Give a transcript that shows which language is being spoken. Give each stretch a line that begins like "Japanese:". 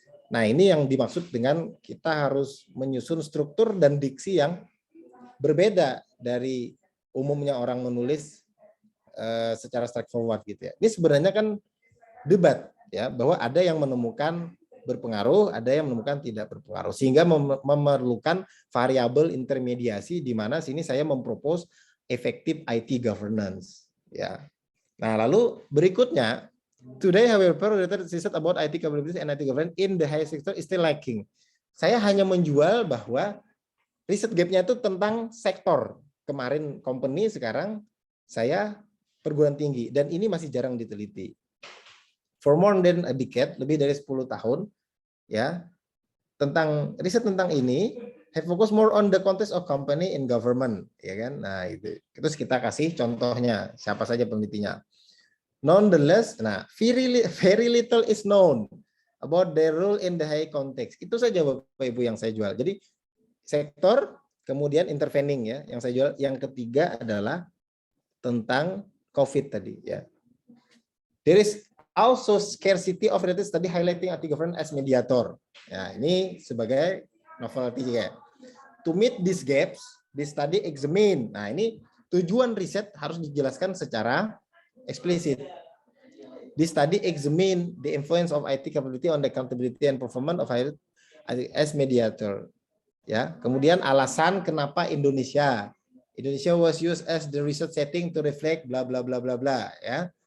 Indonesian: Nah, ini yang dimaksud dengan kita harus menyusun struktur dan diksi yang berbeda dari umumnya orang menulis secara straightforward gitu ya. Ini sebenarnya kan debat ya, bahwa ada yang menemukan berpengaruh, ada yang menemukan tidak berpengaruh, sehingga memerlukan variabel intermediasi di mana sini saya mempropose effective IT governance ya. Nah, lalu berikutnya
English: today however research about IT capabilities and IT governance in the higher sector is still lacking.
Indonesian: Saya hanya menjual bahwa riset gap-nya itu tentang sektor. Kemarin company, sekarang saya perguruan tinggi. Dan ini masih jarang diteliti.
English: For more than a decade,
Indonesian: lebih dari 10 tahun, ya, tentang riset tentang ini,
English: have focus more on the context of company in government,
Indonesian: ya kan? Nah, itu. Terus kita kasih contohnya, siapa saja penelitinya.
English: Nonetheless, nah, very little is known about their role in the high context.
Indonesian: Itu saja Bapak Ibu yang saya jual. Jadi sektor, kemudian intervening ya, yang saya jual. Yang ketiga adalah tentang COVID tadi ya.
English: There is also scarcity of related study highlighting IT government as mediator.
Indonesian: Ya, ini sebagai novelty ya.
English: To meet these gaps, this study examine.
Indonesian: Nah, ini tujuan riset harus dijelaskan secara eksplisit.
English: This study examine the influence of IT capability on the accountability and performance of IT as mediator.
Indonesian: Ya, kemudian alasan kenapa
English: Indonesia was used as the research setting to reflect bla bla bla bla bla ya.